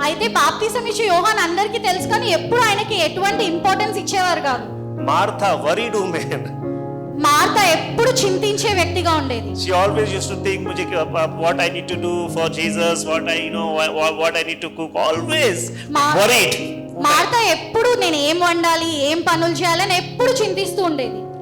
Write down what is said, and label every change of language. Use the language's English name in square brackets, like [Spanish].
[Telugu] అయితే బాప్తిసం ఇచ్చే యోహాను అందరికీ తెలుసు, కానీ ఎప్పుడు ఆయనకి ఎటువంటి ఇంపార్టెన్స్ ఇచ్చేవారు కాదు. [English] Martha, worried woman. [Telugu] మార్త ఎప్పుడు చింతించే వ్యక్తిగా ఉండేది. [English] She always used to think, what I need to do for Jesus, what I need to cook, always worried. [Telugu] Martha ఎప్పుడు నేను ఏం వండాలి, ఏం పనులు చేయాలని ఎప్పుడు చింతిస్తూ ఉండేది.